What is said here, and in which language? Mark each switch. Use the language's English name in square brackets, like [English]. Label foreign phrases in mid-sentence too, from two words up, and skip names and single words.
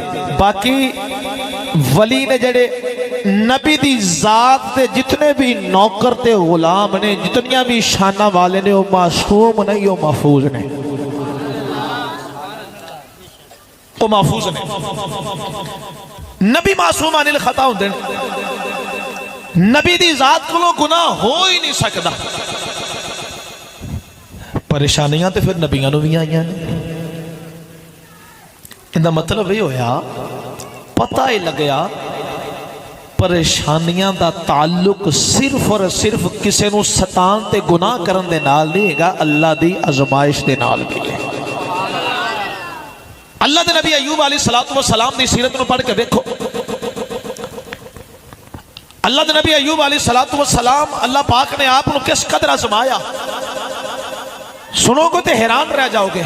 [Punjabi] باقی ولی نے جڑے نبی دی ذات تے جتنے بھی نوکر تے غلام نے، جتنیاں بھی شانہ والے نے، وہ معصوم نہیں، وہ محفوظ نے، وہ محفوظ نے۔ نبی [Arabic] معصوم عن الخطا [Punjabi] ہوندے، نبی دی ذات کو [Urdu] گناہ ہو ہی نہیں سکتا۔ [Punjabi] پریشانیاں تے پھر نبیاں نو بھی آئیاں نے۔ اندہ مطلب یہ ہویا پتہ ہی لگیا پریشانیاں دا تعلق صرف اور صرف کسے نو ستان تے گناہ کرن دے نال نہیں گا، اللہ دی ازمائش دے نال بھی ہے۔ اللہ دے نبی ایوب علیہ السلام دی سیرت نو پڑھ کے دیکھو، اللہ دے نبی ایوب علیہ السلام اللہ پاک نے آپ نو کس قدر ازمایا، سنو گے تے حیران رہ جاؤ گے۔